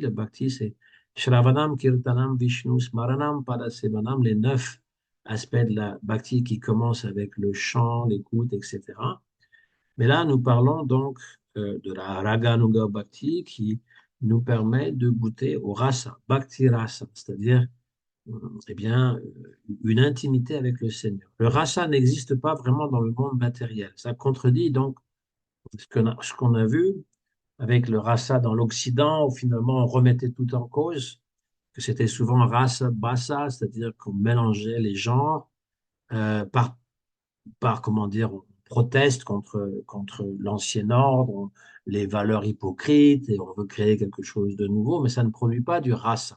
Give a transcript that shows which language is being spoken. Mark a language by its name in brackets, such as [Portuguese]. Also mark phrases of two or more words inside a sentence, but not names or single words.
[French] La bhakti, c'est [Sanskrit] Shravanam, Kirtanam, Vishnu, Smaranam, Padasevanam, [French] les 9 aspects de la bhakti qui commencent avec le chant, l'écoute, etc. Mais là, nous parlons donc de la [Sanskrit] Raganuga Bhakti [French] qui nous permet de goûter au rasa, [Sanskrit] Bhakti rasa, [French] c'est-à-dire eh bien, une intimité avec le Seigneur. Le rasa n'existe pas vraiment dans le monde matériel. Ça contredit donc ce qu'on a vu avec le rasa dans l'Occident, où finalement on remettait tout en cause, que c'était souvent [Sanskrit] rasa basa, [French] c'est-à-dire qu'on mélangeait les genres par comment dire, on proteste contre l'ancien ordre, les valeurs hypocrites, et on veut créer quelque chose de nouveau, mais ça ne produit pas du rasa.